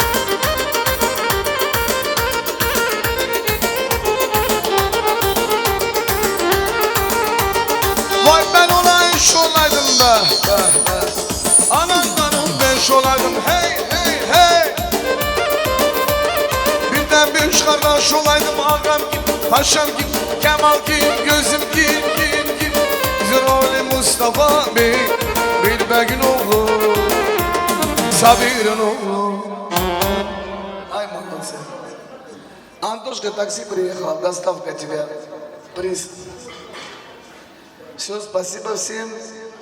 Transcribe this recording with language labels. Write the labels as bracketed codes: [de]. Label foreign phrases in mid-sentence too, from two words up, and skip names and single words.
[tr] Vay ben olayım şolaydım da Anandanım ben şolaydım hey hey hey Birden bir üç kardeş olaydım ağam kim, paşam kim, Kemal kim, gözüm kim Zirali Mustafa Bey, Bilbergin oğlu, Sabir'in oğlu [ru] Ай, молодцы. Антошка такси приехал, доставка тебя. Приз. Все, спасибо всем.